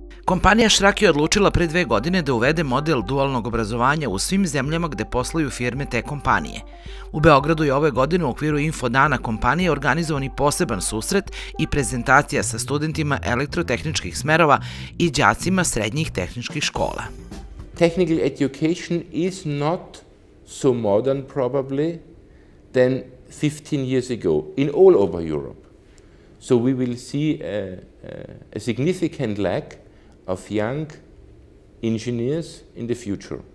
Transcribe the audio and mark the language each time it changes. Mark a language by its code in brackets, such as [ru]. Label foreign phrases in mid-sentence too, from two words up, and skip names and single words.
[sr] Kompanija Schrack je odlučila pre 2 godine da uvede model dualnog obrazovanja u svim zemljama gde posluju firme te kompanije. U Beogradu je ove godine u okviru info dana kompanije organizovan i poseban susret i prezentacija sa studentima elektrotehničkih smerova i đacima srednjih tehničkih škola. [en] Technical education is not so modern probably than 15 years ago in all over Europe. So we will see a significant lack of young engineers in the future.